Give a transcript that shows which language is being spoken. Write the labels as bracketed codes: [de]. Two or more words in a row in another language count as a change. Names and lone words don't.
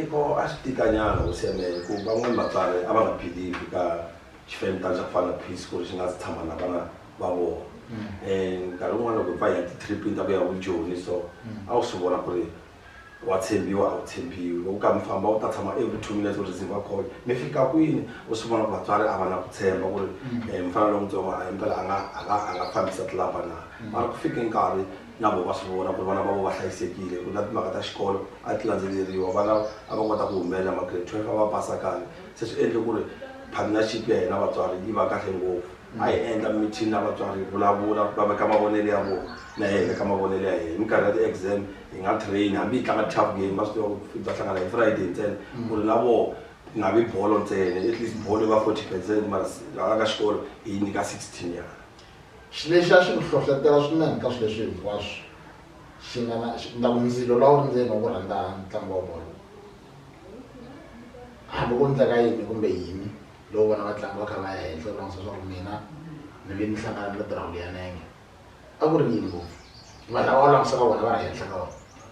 [ts] ko a swi tikanyana ku siyamele ku van'wana vatswari a va nga believe ka xifemtani xa ku fana na Peace ku ri xi nga si tshama na vana va vona nkarhi wun'wana loko va ya ti-tripini ta ku ya vuJoni so a wu swi vona ku ri wa tshembiwa a wu tshembiwi loko ka mi famba u ta tshama [en] every 2 minutes [ts] u [en] receive call [ts] mi fika kwini u swi vona ku vatswari a va na ku tshemba ku ri mfana lontsongo himpela a nga fambisa tlapa na mara ku fike nkarhi na vo va swi vona ku ri vana va vo va hlayisekile ku na timhaka ta xikolo a ti landzeleriwa vana a va kota ku humelela ma-grade 12 a va pasa kahle se swi endle ku ri partnership ya hina vatswari yi va kahle ngopfu a hi endla meeting na vatswari vulavula va veka mavonelo ya vona na yena ka mavonelo ya yena minkarhi ya ti-exam hi nga train hambi hi tlanga [en] tough game [ts] va swi tiva ku ta hlangana hi Friday ntsena ku ri na vona ngabe ibhola ntsena [en] at least [ts] bhola va 40% mara aka xikolo yi nyika 16 ya xilexi a xi ku hlohlotela swinene ka swileswi hinkwaswo xi nga na ndhaku ndzilo lowu ri ndzeni wa ku rhandza ntlangu wa bolo hambi ku ndleka yini kumbe yini lowu vona vatlangi va kha va ya henhla langisa swa ku mina ni ve ni hlangana na girawundi ya nenge a ku ri yini ngopfu valava va langisa ka vona va ri henhla ka vona